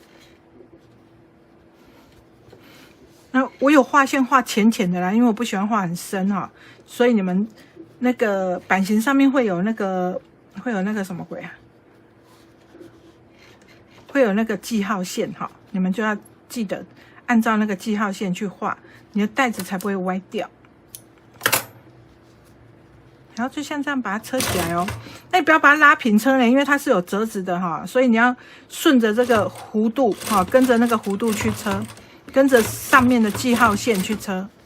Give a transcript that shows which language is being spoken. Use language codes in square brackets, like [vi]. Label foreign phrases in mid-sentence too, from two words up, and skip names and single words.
[zh] 那我有畫線畫淺淺的啦，因為我不喜歡畫很深哈，所以你們那個版型上面會有那個什麼鬼啊？會有那個記號線哈，你們就要記得按照那個記號線去畫，你的袋子才不會歪掉。然後就像這樣把它車起來哦。那你不要把它拉平車呢，因為它是有折子的哈，所以你要順着這個弧度哈，跟着那個弧度去車，跟着上面的記號線去車。